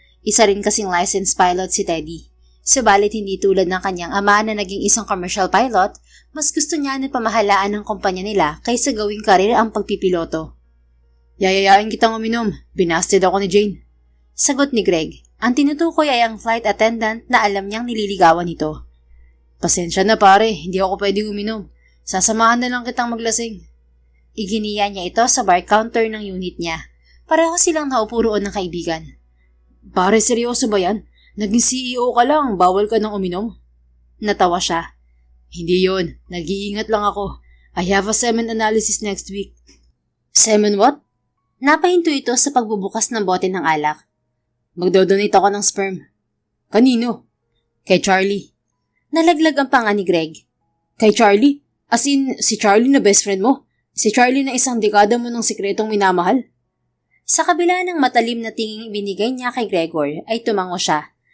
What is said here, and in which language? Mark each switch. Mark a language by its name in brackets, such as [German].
[Filipino] Isa rin kasing licensed pilot si Teddy. Subalit hindi tulad ng kanyang ama na naging isang commercial pilot, mas gusto niya na pamahalaan ng kumpanya nila kaysa gawing karir ang pagpipiloto. Yayayain kitang uminom. Binasted ako ni Jane. Sagot ni Greg. Ang tinutukoy ay ang flight attendant na alam niyang nililigawan nito. Pasensya na pare, hindi ako pwedeng uminom. Sasamahan na lang kitang maglasing. Iginiya niya ito sa bar counter ng unit niya. Pareho silang naupo roon ng kaibigan. Pare, seryoso ba yan? Naging CEO ka lang, bawal ka nang uminom? Natawa siya. Hindi yun, nag-iingat lang ako. [English] I have a semen analysis next week. Semen what? [Filipino] Napahinto ito sa pagbubukas ng bote ng alak. Magdodonate ako ng sperm. Kanino? Kay Charlie. Nalaglag ang panga ni Greg. Kay Charlie? As in, si Charlie na best friend mo? Si Charlie na isang dekada mo ng sikretong minamahal? Sa kabila ng matalim na tinging ibinigay niya kay Gregor ay tumango siya.